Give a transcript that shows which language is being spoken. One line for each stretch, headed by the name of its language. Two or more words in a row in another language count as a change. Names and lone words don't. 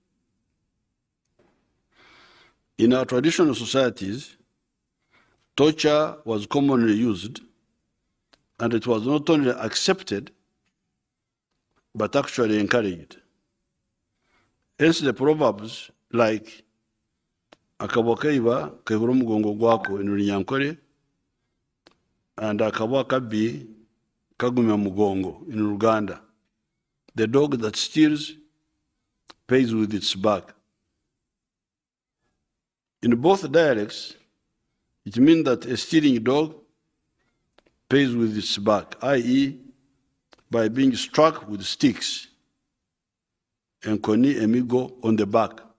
English: In our traditional societies, torture was commonly used, and it was not only accepted, but actually encouraged. Hence the proverbs like
Nyankole: akabwa kaiba kaihura omugongo gwako
English: in Runyankore, and
Ganda: akabwa kabi kagumya mugongo
English: in Uganda. The dog that steals pays with its back. In both dialects, it means that a stealing dog pays with its back, i.e., by being struck with sticks and
Nyankole: koni emigo
English: on the back.